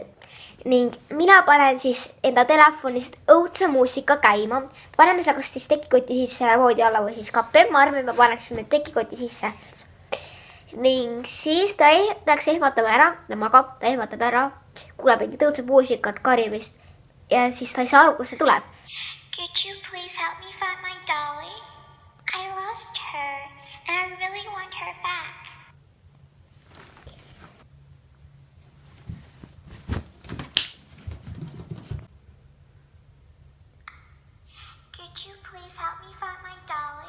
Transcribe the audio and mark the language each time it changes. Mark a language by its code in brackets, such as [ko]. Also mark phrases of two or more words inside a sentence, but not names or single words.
[et] Ning mina panen siis enda telefonist õudse muusika käima. Paneme seda kas siis tekikoti sisse voodi alla või siis kappi. Ma arvan, et me paneksime tekikoti sisse. Ning siis ta peaks ehmatama ära, ta magab, ta ehmatab ära, kuuleb mingit õudse muusikat, karimist ja siis ta ei saa aru, kus see tuleb. [en] Could you please help me find my dolly? I lost her and I really want her back. Could you please help me find my dolly?